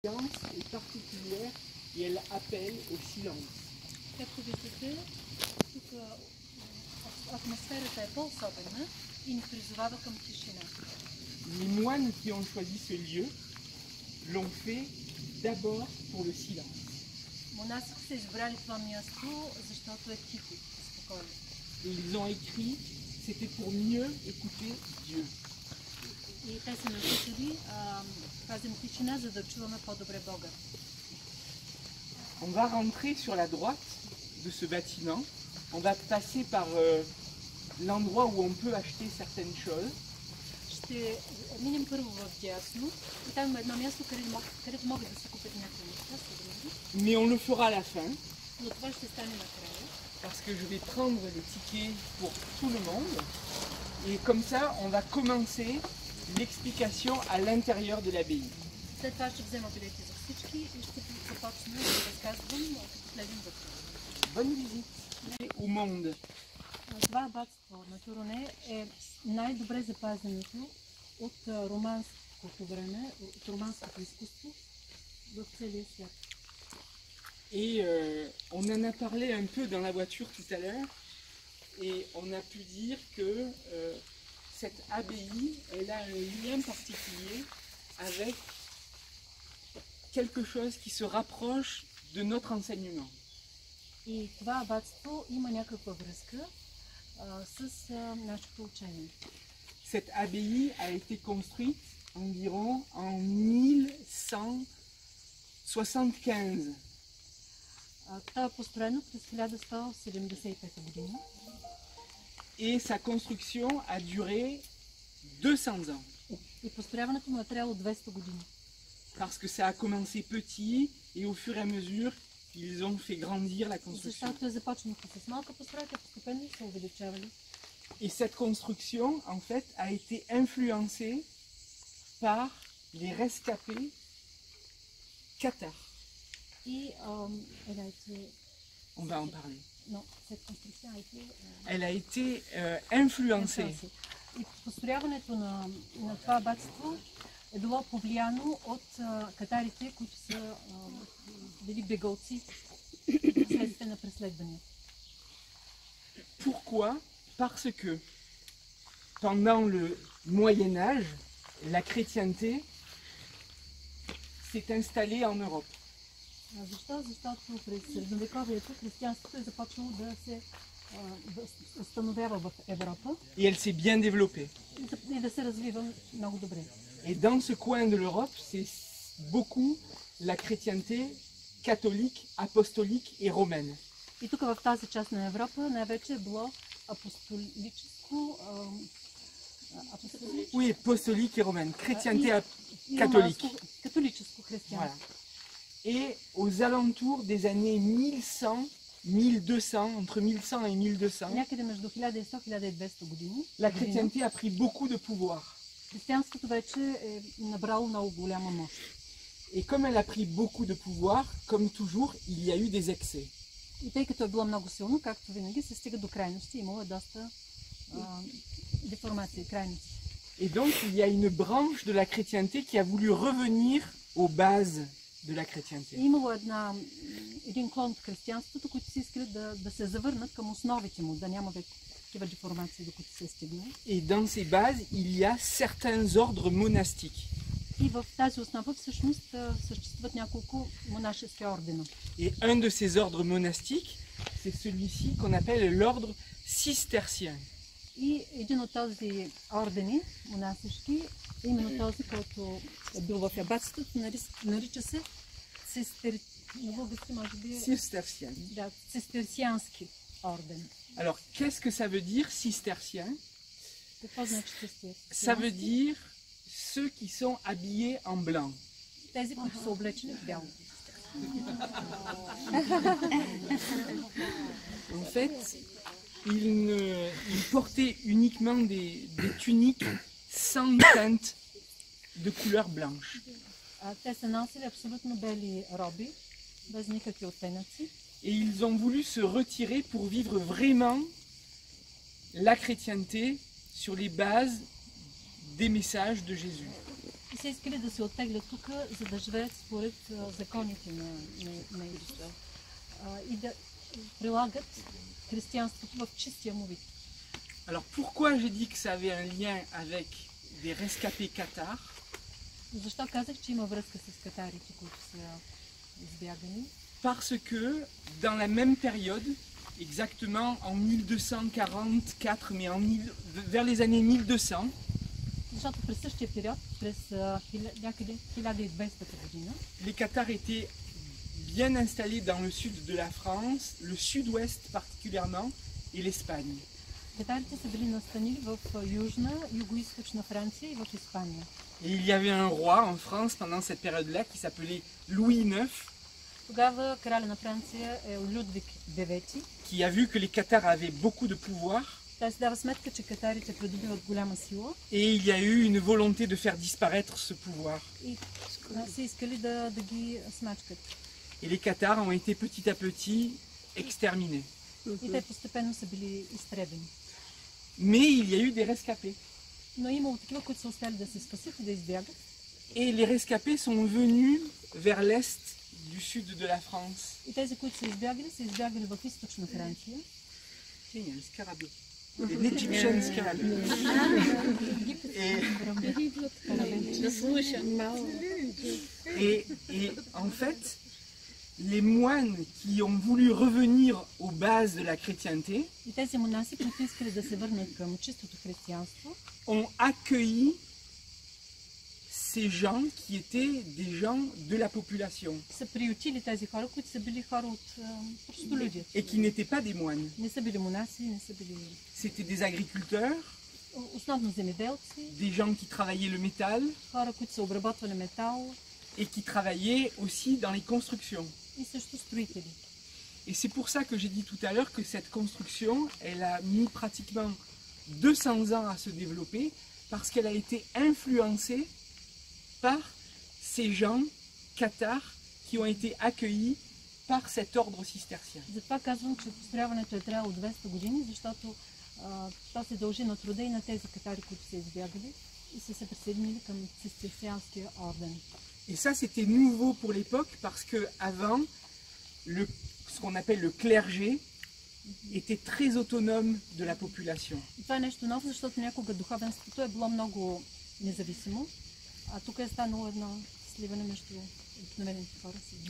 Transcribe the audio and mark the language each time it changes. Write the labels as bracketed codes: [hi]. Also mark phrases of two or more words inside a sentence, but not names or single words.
[fr] est particulière et elle appelle au silence. [bg] Както виждате, тук атмосферата е по-особена и ни призовава към тишина. [fr] Les moines qui ont choisi ce lieu l'ont fait d'abord pour le silence. [bg] Монасите са избрали това място, защото е тихо и спокойно. [fr] Et ils ont écrit, c'était pour mieux écouter Dieu. [bg] И те са написали, пазим тишина, за да чуваме по-добре Бога. [fr] On va rentrer sur la droite de ce bâtiment. On va passer par l'endroit où on peut acheter certaines choses. [bg] Ще минем първо в дясно и там има едно място, където могат да се купят някакви неща. [fr] Mais on le fera à la fin. [bg] Но това ще стане накрая. [fr] Parce que je vais prendre les tickets pour tout le monde. Et comme ça, on va commencer l'explication à l'intérieur de l'abbaye. [bg] След това ще взема билети за всички и ще започна да разказвам, като влезем вътре. [fr] Bonne visite au monde. [bg] Това абатство на Туроне е най-добре запазеното от романското време, от романското изкуство в целия свят. [fr] Et on en a parlé un peu dans la voiture tout à l'heure. Et on a pu dire que cette abbaye, elle a un lien particulier avec quelque chose qui se rapproche de notre enseignement. [bg] И това абатство има някаква връзка с нашето учение. [fr] Cette abbaye a été construite environ en 1175. [bg] Това е построено през 1175 година. [fr] Et sa construction a duré 200 ans. [bg] И построяването му е трябвало 200 години. [fr] Parce que ça a commencé petit et au fur et à mesure, ils ont fait grandir la construction. [bg] Защото е започнало с малка постройка, постепенно се увеличавали. [fr] Et cette construction, en fait, a été influencée par les rescapés cathares. И elle a été... On va en parler. Non, cette construction a été... Elle a été influencée. [bg] И построяването на това абатство е било повлияно от катарите, които са били бегалци вследствие на преследвания. [fr] Pourquoi? Parce que pendant le Moyen Âge, la chrétienté s'est installée en Europe. [bg] Защо? Защото през средновековието християнството е започнало да се установява в Европа. [fr] Et elle s'est bien développée. [bg] И да се развива много добре. [fr] Et dans ce coin de l'Europe, c'est beaucoup la chrétienté catholique, apostolique et romaine. [bg] И тук в тази част на Европа най-вече е било апостолическо... [fr] Oui, apostolique et romaine. Chrétienté catholique. [bg] Католическо християнство. [fr] Voilà. Et aux alentours des années 1100, 1200, entre 1100 et 1200, [bg] Някъде между 1100 и 1200 години, [fr] la chrétienté a pris beaucoup de pouvoir. [bg] християнството вече е набрало много голяма мощ. [fr] Et comme elle a pris beaucoup de pouvoir, comme toujours, il y a eu des excès. [bg] И тъй като е било много силно, както винаги, се стига до крайности, имало е доста деформации, крайности. [fr] Et donc, il y a une branche de la chrétienté qui a voulu revenir aux bases de la chrétienté. [bg] И имало един клон от християнството, които си искали да се завърнат към основите му, да няма такива деформации, до които се е стигнало. [fr] Et dans ces bases, il y a certains ordres monastiques. [bg] И в тази основа всъщност съществуват няколко монашески ордена. [fr] Et un de ces ordres monastiques, c'est celui-ci qu'on appelle l'ordre cistercien. [bg] И един от този ордени, монасешки, е именно този, който е бил в абатството, нарича се [fr] Cistercien. [bg] Да, цистерциански орден. [fr] Alors, qu'est-ce que ça veut dire, cistercien? [bg] Какво значи цистерциански? [fr] Ça veut dire ceux qui sont habillés en blanc. [bg] Тези, които са облечени в бяло. [fr] En fait, ils portaient uniquement des tuniques sans teinte de couleur blanche. [bg] Те са носили абсолютно бели роби, без никакви оттенъци. [fr] Et ils ont voulu se retirer pour vivre vraiment la chrétienté sur les bases des messages de Jésus. [bg] И са искали да се оттеглят тук, за да живеят според законите на Израел. И да прилагат християнството в чистия му вид. [fr] Alors pourquoi j'ai dit que ça avait un lien avec des rescapés cathares? [bg] Защо казах, че има връзка с катарите, които са избягани? [fr] Parce que dans la même période, exactement en 1244, mais vers les années 1200, [bg] Защото през същия период, през някъде 1200 година, [fr] les Cathares étaient bien installés dans le sud de la France, le sud-ouest particulièrement, et l'Espagne. [bg] катарите са били настанили в Южна, Юго-источна Франция и в Испания. [fr] Et il y avait un roi en France pendant cette période-là qui s'appelait Louis IX, [bg] Тогава краля на Франция е Людвиг IX. [fr] qui a vu que les Cathares avaient beaucoup de pouvoir, [bg] Той си дава сметка, че катарите придобиват голяма сила [fr] et il y a eu une volonté de faire disparaître ce pouvoir. [bg] и са искали да ги смачкат. [fr] Et les Cathares ont été petit à petit exterminés. [bg] И те постепенно са били изтребени. [fr] Mais il y a eu des rescapés. [bg] Но имало такива, които са успяли да се спасят и да избягат. [fr] Et les rescapés sont venus vers l'est du sud de la France. [bg] И тези, които са избягали в източна Франция. [fr] Tiens, il y a un scarabée. [en] An Egyptian [fr] scarabée. Et en fait, les moines qui ont voulu revenir aux bases de la chrétienté [bg] И тези монаси, които искали да се върнат към чистото християнство, [fr] ont accueilli ces gens qui étaient des gens de la population [bg] са приютили тези хора, които са били хора от простолюдия. [fr] et qui n'étaient pas des moines. [bg] Не са били монаси, не са били [fr] C'était des agriculteurs, [bg] основно земеделци, [fr] des gens qui travaillaient le métal [bg] хора, които са обработвали метал [fr] et qui travaillaient aussi dans les constructions. [bg] и също строители. [fr] Et c'est pour ça que j'ai dit tout à l'heure que cette construction, elle a mis pratiquement 200 ans à se développer parce qu'elle a été influencée par ces gens cathares qui ont été accueillis par cet ordre cistercien. [bg] Затова казвам, че построяването е трябвало 200 години, защото то се дължи на труда и на тези катари, които са избягали и са се присъединили към цистерцианския орден. [fr] Et ça, c'était nouveau pour l'époque parce que avant, ce qu'on appelle le clergé était très autonome de la population. [bg] И това е нещо ново, защото някога духовенството е било много независимо, а тук е станало едно сливане между обикновените хора с